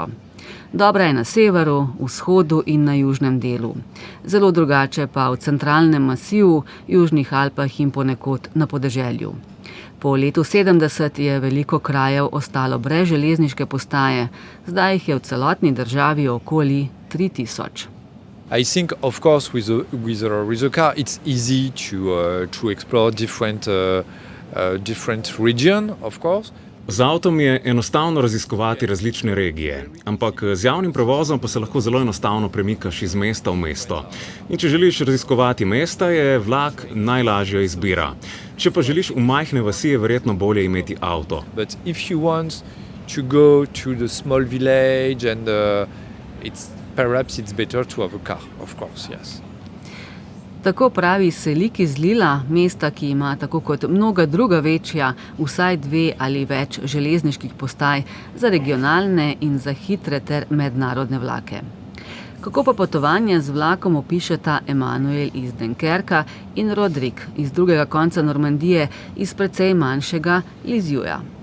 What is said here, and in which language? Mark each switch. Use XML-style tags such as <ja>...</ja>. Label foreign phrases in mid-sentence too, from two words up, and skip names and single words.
<sl>Dobra je na severu, vzhodu in na južnem delu. Zelo drugače pa v centralnem masivu, južnih Alpah in ponekod na podeželju. Po letu 70 je veliko krajev ostalo brez železniške postaje, zdaj jih je v celotni državi okoli 3000.</sl> <en>I think, of course, with a car, it's easy to explore different region, of course.</en> <sl>Z avtom je enostavno raziskovati različne regije, ampak z javnim prevozom pa se lahko zelo enostavno premikaš iz mesta v mesto. In če želiš raziskovati mesta, je vlak najlažja izbira. Če pa želiš v majhne vasi, je verjetno bolje imeti avto.</sl> <en>But if you want to go to the small village and perhaps it's better to have a car, of course, yes.</en> <sl>Tako pravi Selik iz Lila, mesta, ki ima tako kot mnoga druga večja, vsaj 2 ali več železniških postaj za regionalne in za hitre ter mednarodne vlake. Kako pa potovanje z vlakom opišeta Emanuel iz Dunkerka in Rodrik iz drugega konca Normandije iz precej manjšega Lisieuxa.</sl>